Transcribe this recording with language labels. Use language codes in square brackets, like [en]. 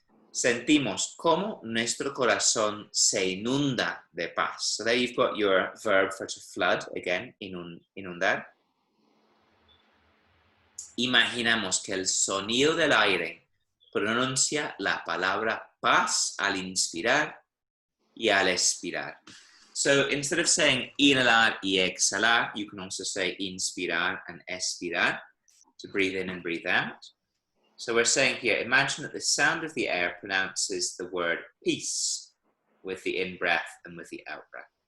[es] Sentimos cómo nuestro corazón se inunda de paz. [en] So there you've got your verb for to flood, again, inundar. [es] imaginamos que el sonido del aire pronuncia la palabra paz al inspirar y al expirar. [en] So instead of saying [es] inhalar y exhalar, [en] you can also say inspirar and expirar to breathe in and breathe out. So we're saying here, imagine that the sound of the air pronounces the word peace with the in-breath and with the out-breath.